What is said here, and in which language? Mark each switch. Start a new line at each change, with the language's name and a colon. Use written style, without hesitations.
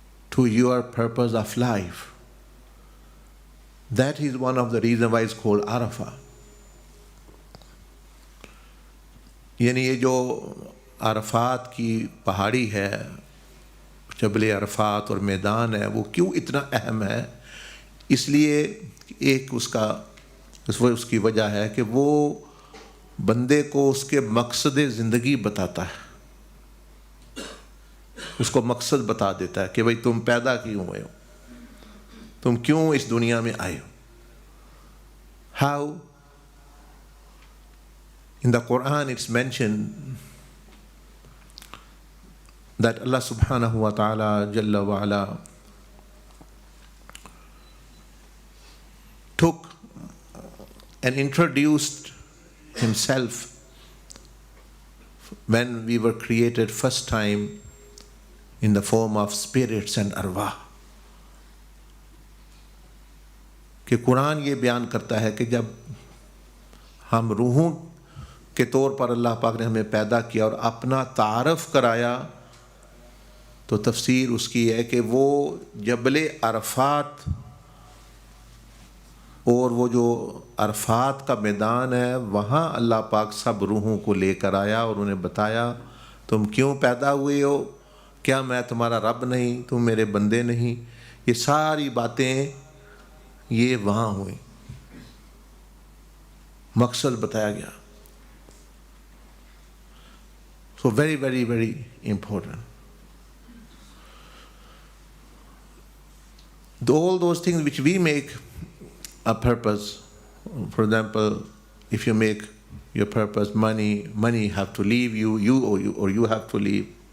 English: to your purpose of life. That is one of the reasons why it's called Arafah.
Hindi: यानी ये जो अरफात की पहाड़ी है, जबल अरफात और मैदान है, वो क्यों इतना अहम है? इसलिए एक उसकी वजह है कि वो बंदे को उसके मकसद ज़िंदगी बताता है, उसको मकसद बता देता है कि भाई तुम पैदा क्यों हुए हो, तुम क्यों इस दुनिया में आए हो. How in the Quran it's mentioned that Allah subhanahu wa ta'ala jalla wa ala took and introduced himself when we were created first time in the form of spirits and arwah. कि कुरान ये बयान करता है कि जब हम रूहों के तौर पर अल्लाह पाक ने हमें पैदा किया और अपना तारफ़ कराया, तो तफसीर उसकी है कि वो जबल अरफात और वो जो अरफात का मैदान है, वहाँ अल्लाह पाक सब रूहों को लेकर आया और उन्हें बताया तुम क्यों पैदा हुए हो, क्या मैं तुम्हारा रब नहीं, तुम मेरे बंदे नहीं. ये सारी बातें ये वहाँ हुई, मकसद बताया गया.
English: So very, very, very important. All those things which we make a purpose, for example, if you make your purpose money have to leave you, or you have to leave.